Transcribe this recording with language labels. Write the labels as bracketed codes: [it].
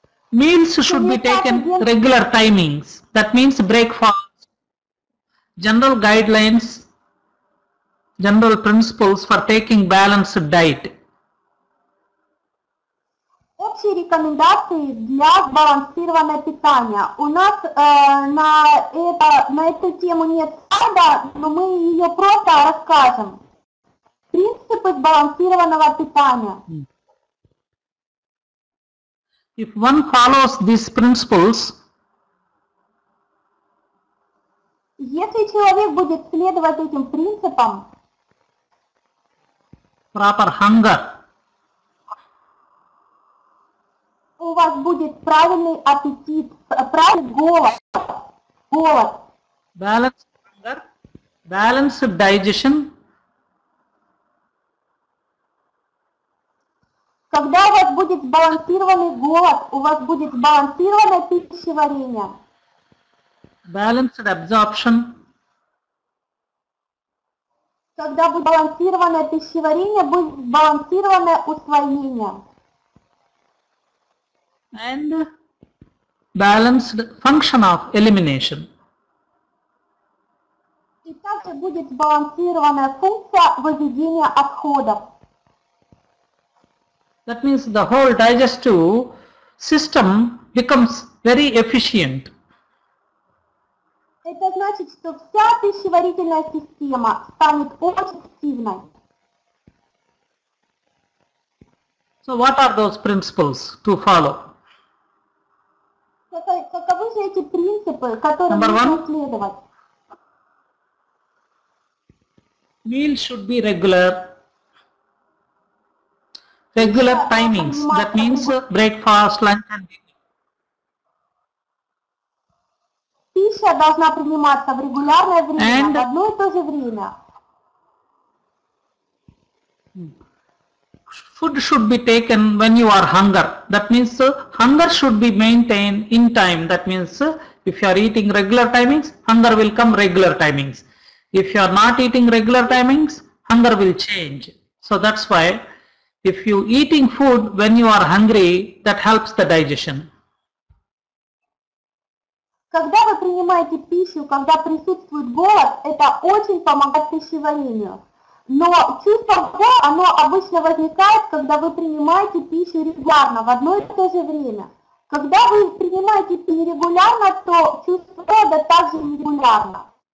[en] Meals should be taken regular timings. That means breakfast, general guidelines, general principles for taking balanced diet. [ru] Общие рекомендации для сбалансированного питания. У нас на эту тему нет слайда, но мы ее просто расскажем. Принципы сбалансированного питания. [en] If one follows these principles, [ru] если человек будет следовать этим принципам, [en] proper hunger, [ru] у вас будет правильный аппетит, правильный голод. [en] balanced hunger, balanced digestion, [ru] Когда у вас будет сбалансированный голод, у вас будет сбалансированное пищеварение. [en] balanced absorption, [ru] Когда будет сбалансированное пищеварение, будет сбалансированное усвоение. [en] and balanced function of elimination. [ru] И также будет сбалансированная функция выведения отходов. [en] That means the whole digestive system becomes very efficient. [ru] Это значит, что вся пищеварительная система станет очень активной. [en] So what are those principles to follow? [ru] Каковы же эти принципы, которым [en] Number one. [ru] нужно следовать? [en] Meals should be regular timings. That means breakfast, lunch and dinner. [ru] Пища должна приниматься в регулярное время, [en] And- [ru] в одно и то же время. [en] Food should be taken when you are hunger. That means hunger should be maintained in time. That means if you are eating regular timings, hunger will come regular timings. If you are not eating regular timings, hunger will change. So that's why if you eating food when you are hungry, that helps the digestion. [ru] Когда вы принимаете пищу, когда присутствует голод, это очень помогает пищеварению. Но чувство голода, оно обычно возникает, когда вы принимаете пищу регулярно, в одно и то же время. Когда вы принимаете пищу нерегулярно, то чувство голода также нерегулярно.